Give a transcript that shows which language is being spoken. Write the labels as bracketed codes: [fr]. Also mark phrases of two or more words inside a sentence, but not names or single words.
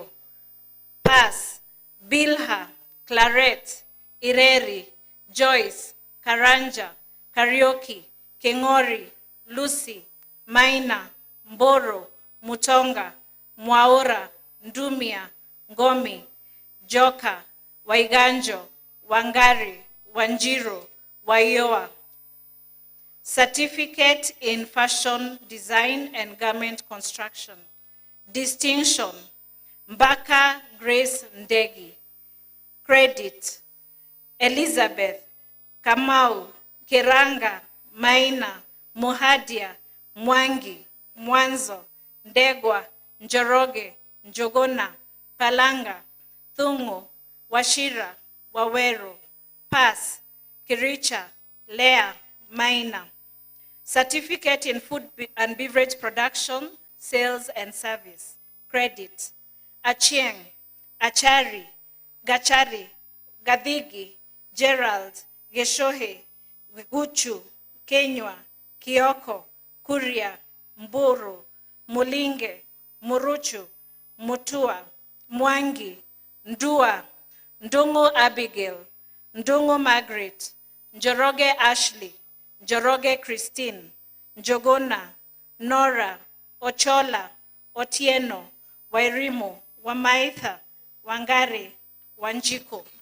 [en] Pass, Bilha, Claret, Ireri, Joyce, Karanja, Karaoke, Kengori, Lucy, Maina, Mboro, Mutonga, Mwaora, Ndumia, Ngomi, Joka, Waiganjo, Wangari, Wanjiro, Waioa. Certificate in Fashion Design and Garment Construction. Distinction, Mbaka Grace Ndegi. Credit, Elizabeth, Kamau, Kiranga, Maina, Muhadia, Mwangi, Mwanzo, Ndegwa, Njoroge, Njogona, Palanga, Thungu, Washira, Wawero. Pass, Kiricha, Lea, Maina. Certificate in Food and Beverage Production, Sales and Service. Credit, Achieng, Achari, Gachari, Gadigi, Gerald, Geshohe, Guchu, Kenywa, Kioko, Kuria, Mburu, Mulinge, Muruchu, Mutua, Mwangi, Ndua, Ndungu Abigail, Ndungu Margaret, Njoroge Ashley, Njoroge Christine, Njogona, Nora, Ochola, Otieno, Wairimo, Wamaitha, Wangari, Wanjiko.